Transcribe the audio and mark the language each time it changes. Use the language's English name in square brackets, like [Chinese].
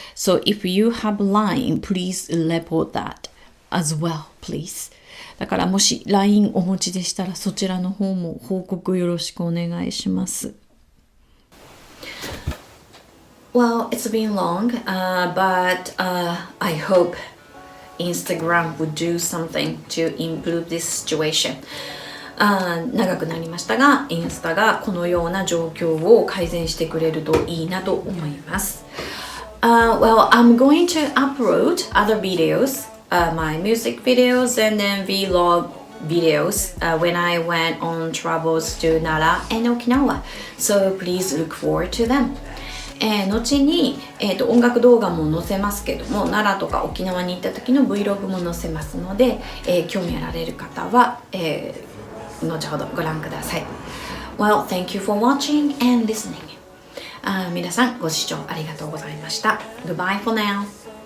[English] So if you have LINE, please report that.as well, please. [Japanese] だからもし LINE お持ちでしたらそちらの方も報告よろしくお願いします。 [English] Well, it's been long、but、I hope Instagram would do something to improve this situation. [Japanese] 長くなりましたが、インスタがこのような状況を改善してくれるといいなと思います。 [English] Well, I'm going to upload other videos.My music videos and then vlog videos、when I went on travels to Nara and Okinawa. So please look forward to them. [Japanese] 後に、音楽動画も載せますけども、奈良とか沖縄に行った時の Vlog も載せますので、興味あられる方は、後ほどご覧ください。 [English] Well, thank you for watching and listening. [Japanese] 皆さんご視聴ありがとうございました。 [English] Goodbye for now.